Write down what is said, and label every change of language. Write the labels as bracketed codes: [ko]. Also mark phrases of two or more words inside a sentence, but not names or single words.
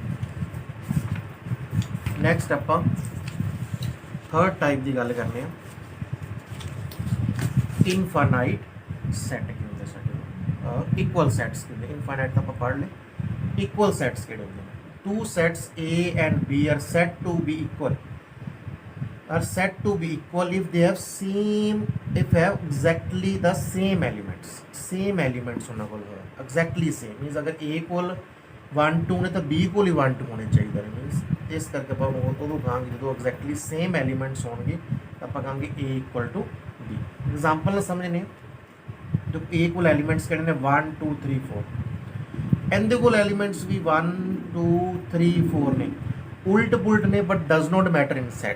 [pa] ਨੈਕਸਟ ਆਪਾਂ [en] third type [pa] ਦੀ ਗੱਲ ਕਰਨੇ ਆ, [en] infinite set [pa] ਕੀ ਹੁੰਦੇ ਸਾਡੇ [en] equal sets [pa] ਹੁੰਦੇ। ਇਨਫਾਈਨਾਈਟ ਤਾਂ ਆਪਾਂ ਪੜ੍ਹ ਲਏ। [en] equal sets [pa] ਕਿਹੜੇ ਹੁੰਦੇ ਨੇ? [en] two sets A and B are said to be equal, are said to be equal if they have exactly the same elements। same elements [pa] ਉਹਨਾਂ ਕੋਲ ਹੋਇਆ, [en] exactly same means [pa] ਅਗਰ A ਕੋਲ 1 2 ਨੇ ਤਾਂ B ਕੋਲ ਹੀ 1 2 ਹੋਣੇ ਚਾਹੀਦੇ ਨੇ। ਮੀਨਸ ਇਸ ਕਰਕੇ ਆਪਾਂ ਉਦੋਂ ਕਹਾਂਗੇ ਜਦੋਂ [en] exactly same elements [pa] ਹੋਣਗੇ ਤਾਂ ਆਪਾਂ ਕਹਾਂਗੇ A [en] equal to [pa] B। ਐਗਜ਼ਾਮਪਲ ਨਾਲ ਸਮਝਨੇ, ਜੋ A ਕੋਲ ਐਲੀਮੈਂਟਸ ਕਿਹੜੇ ਨੇ 1 2 3 4, ਇਹਦੇ ਕੋਲ ਐਲੀਮੈਂਟਸ ਵੀ 1 2 3 4 ਨੇ, ਉਲਟ ਪੁਲਟ ਨੇ, [en] but does not matter in set.